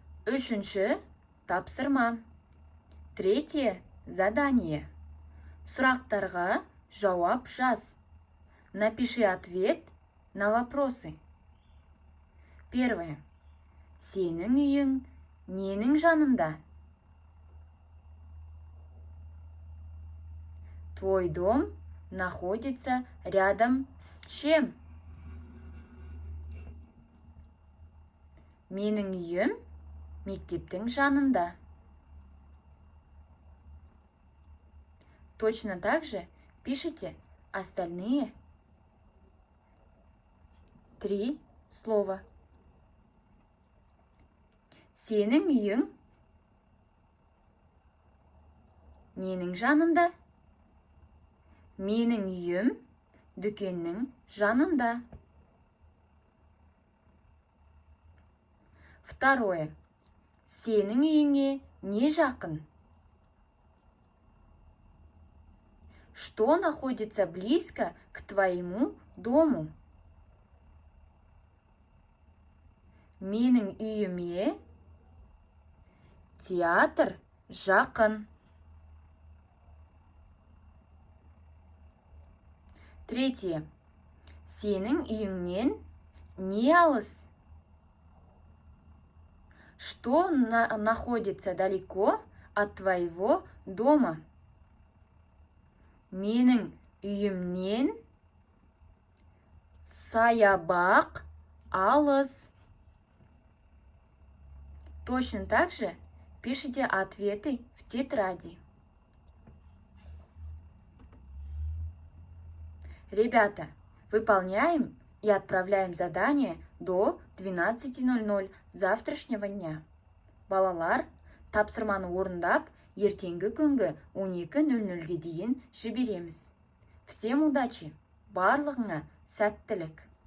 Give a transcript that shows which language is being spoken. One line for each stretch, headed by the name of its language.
Kazakh: Үшінші тапсырма.
Russian: Третье задание.
Kazakh: Сұрақтарға жауап жаз.
Russian: Напиши ответ на вопросы. Первое.
Kazakh: Сенің үйің ненің жанында?
Russian: Твой дом находится рядом с чем?
Kazakh: Менің үйім мектептің жанында.
Russian: Точно так же пишите остальные 3 слова.
Kazakh: Сенің үйің ненің жанында? Менің үйім дүкеннің жанында.
Russian: Второе.
Kazakh: Сенің үйіңе не жақын?
Russian: Что находится близко к твоему дому?
Kazakh: Менің үйіме театр жақын.
Russian: Третье.
Kazakh: Сенің үйіңнен не алыс?
Russian: Что находится далеко от твоего дома?
Kazakh: Менің үйімнен саябақ алыс.
Russian: Точно так же пишите ответы в тетради. Ребята, выполняем и отправляем задание до 12:00 завтрашнего дня.
Kazakh: Балалар, тапсырманы орындап, ертеңгі күнгі 12:00-ге дейін жібереміз.
Russian: Всем удачи,
Kazakh: барлығыңа сәттілік.